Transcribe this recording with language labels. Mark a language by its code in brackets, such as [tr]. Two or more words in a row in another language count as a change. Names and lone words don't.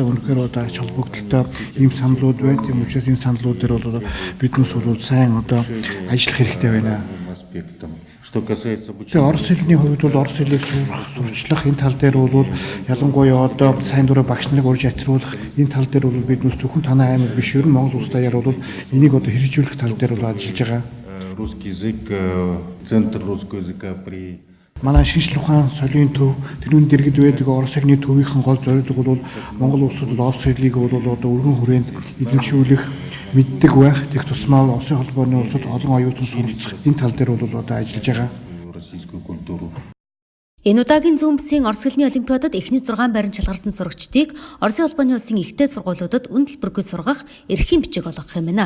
[mn] Үнэхээр одоо ач холбогдолтой ийм саналууд байна. Тийм учраас энэ саналууд дээр бол биднээс бол сайн одоо ажиллах хэрэгтэй байна. Тэгээ Орос хэлний хувьд бол Орос хэлийг сурчлах энэ тал дээр бол ялангуяа одоо сайн дураа багш нарыг урьж ачруулах энэ тал дээр бол биднээс зөвхөн танай аймаг биш ер нь Монгол улс даяар бол энийг одоо хэрэгжүүлэх тал дээр бол ажиллаж байгаа. [ru] Русский язык, центр русского языка при [mn] манай шинжлэх ухааны соёлын төв тэрүүн дэргэд байдаг Орос хэлний төвийнхэн гол зорилго бол Монгол улсад Орос хэлийг бол одоо өргөн хүрээнд эзэмшүүлэх мэддэг байх. Тех тусмаа Оросын холбооны улсад олон оюутан суралцах энэ тал дээр бол одоо ажиллаж байгаа. Энэ удаагийн зүүнбэсийн Орос хэлний олимпиадад эхний 6 байранд шалгарсан сурагчдыг Оросын улбаны улсын ихтэй сургуулиудад үнэ төлбөргүй сургах эрхийн бичиг олгох юм байна.